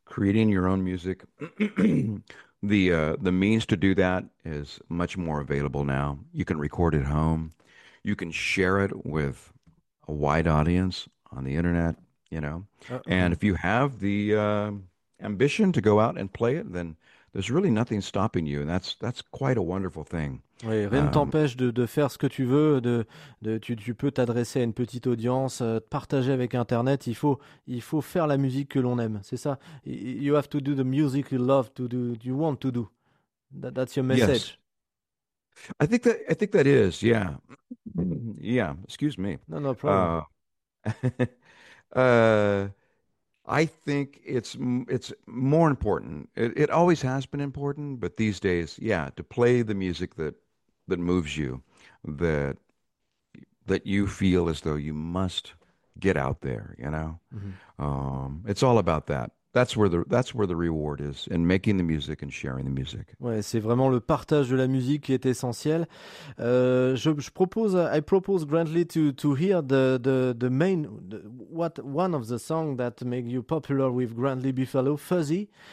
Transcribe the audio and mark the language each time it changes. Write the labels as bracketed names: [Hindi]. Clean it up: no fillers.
[English] creating your own music, the means to do that is much more available now. You can record at home. You can share it with a wide audience on the internet, you know. And if you have the ambition to go out and play it, then there's really nothing stopping you, and that's quite a wonderful thing. [French] Oui, rien ne t'empêche de faire ce que tu veux, tu peux t'adresser à une petite audience, te partager avec Internet. Il faut faire la musique que l'on aime, c'est ça. [English] You have to do the music you love to do, you want to do. That's your Yes. message. I think that is, yeah. Yeah, excuse me. No, no problem. I think it's more important. It always has been important, but these days, yeah, to play the music that moves you, that you feel as though you must get out there, you know? It's all about that. That's where the reward is, in making the music and sharing the music. [French] Ouais, c'est vraiment le partage de la musique qui est essentiel. Je propose, [English] I propose grandly to hear the main, one of the songs that make you popular with Grandly Buffalo, Fuzzy.